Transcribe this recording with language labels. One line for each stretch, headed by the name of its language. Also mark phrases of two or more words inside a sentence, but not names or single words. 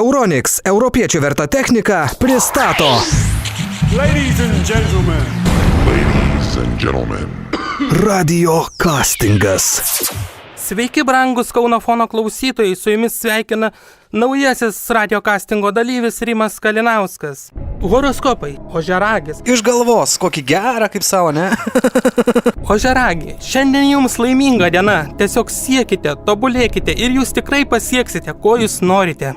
Lithuanian: Euronics, europiečių verta technika, pristato.
English: Ladies and gentlemen. Ladies and gentlemen.
Lithuanian: Radio castingas. Sveiki, brangus Kauno fono klausytojai, su jumis sveikina naujasis radio castingo dalyvis Rimas Kalinauskas. Horoskopai, ožiaragis. Iš galvos, kokį gerą kaip savo, ne? Ožiaragi, šiandien jums laiminga diena, tiesiog siekite, tobulėkite ir jūs tikrai pasieksite, ko jūs norite.